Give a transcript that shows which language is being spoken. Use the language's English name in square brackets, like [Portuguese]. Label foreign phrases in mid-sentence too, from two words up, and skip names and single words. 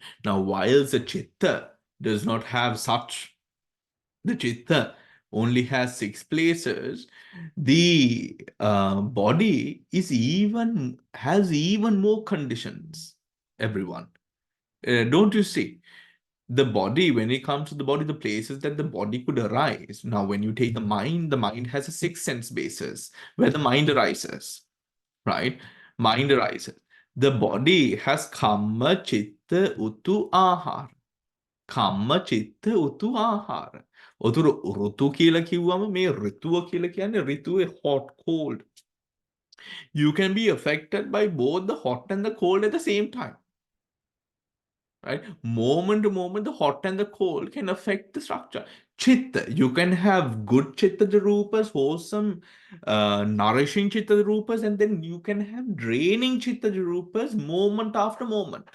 [English] Now, whilst the chitta does not have such, the chitta only has 6 places, the body has even more conditions, everyone. Don't you see? The body, when it comes to the body, the places that the body could arise. Now, when you take the mind has a 6 sense basis where the mind arises, right? Mind arises. The body has [Pali] kamma, chitta, utu, ahara. Kamma, chitta, utu, ahara. [Sinhala] උතුර ඍතු කියලා කිව්වම මේ ඍතුව කියලා කියන්නේ ඍතුවේ [English] hot cold. You can be affected by both the hot and the cold at the same time. Right? Moment to moment, the hot and the cold can affect the structure. Chitta, you can have good [Pali] chitta rupas, [English] wholesome, nourishing [Pali] chitta rupas, [English] and then you can have draining [Pali] chitta rupas [English] moment after moment.